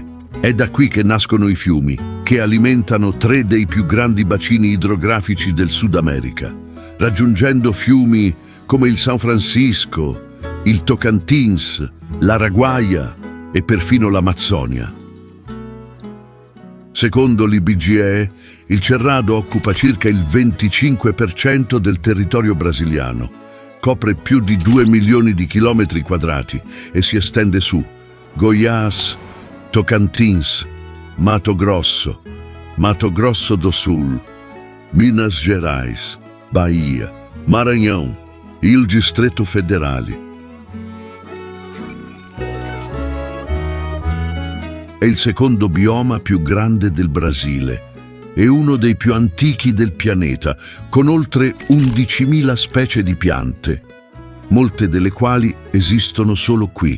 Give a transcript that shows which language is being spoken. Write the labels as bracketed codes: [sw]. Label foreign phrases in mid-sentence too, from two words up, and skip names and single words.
[it] È da qui che nascono i fiumi, che alimentano 3 dei più grandi bacini idrografici del Sud America, raggiungendo fiumi come il San Francisco, il Tocantins, l'Araguaia e perfino l'Amazzonia. Secondo l'IBGE, il Cerrado occupa circa il 25% del territorio brasiliano, copre più di 2 milioni di chilometri quadrati e si estende su Goiás, Tocantins, Mato Grosso do Sul, Minas Gerais, Bahia, Maranhão e il Distretto Federale. È il secondo bioma più grande del Brasile e uno dei più antichi del pianeta, con oltre 11.000 specie di piante, molte delle quali esistono solo qui.